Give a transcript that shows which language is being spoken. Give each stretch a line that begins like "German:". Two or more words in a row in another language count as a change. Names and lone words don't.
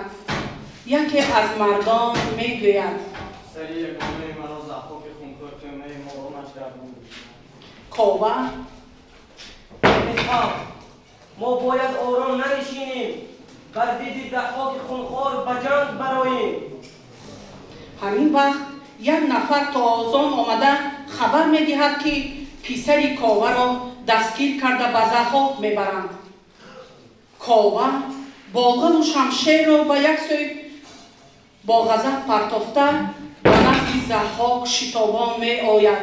Tajik: яке аз мардон мегӯяд: кова мо бояд ором нанишинем, бар диди Заҳоқи хунхор ба ҷанг бароем. ҳамин вақт
Persian: یک نفر تا آزان آمده خبر می‌دهد که پسر کاوه را دستگیر کرده به ضحاک میبرند. کاوه با غم و شمشیر را به یک سوی با غضب پرتافته به نزد ضحاک شتابان می آید.